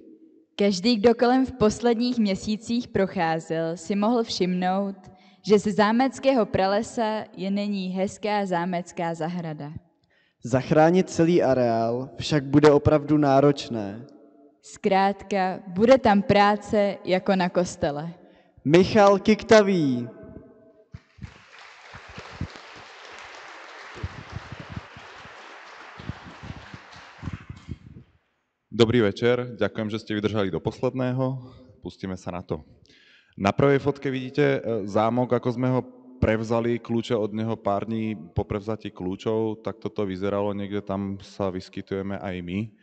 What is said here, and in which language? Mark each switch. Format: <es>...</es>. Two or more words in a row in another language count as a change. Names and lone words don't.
<cs>Každý, kdo kolem v posledních měsících procházel, si mohl všimnout, že ze zámeckého pralesa je nyní hezká zámecká zahrada. Zachránit celý areál však bude opravdu náročné. Zkrátka, bude tam práce jako na kostele. Michal Kiktavý.</cs> <sk>Dobrý večer, ďakujem, že ste vydržali do posledného. Pustíme sa na to. Na prvej fotke vidíte zámok, ako sme ho prevzali, kľúče od neho pár dní po prevzatí kľúčov, tak toto vyzeralo, niekde tam sa vyskytujeme aj my.</sk>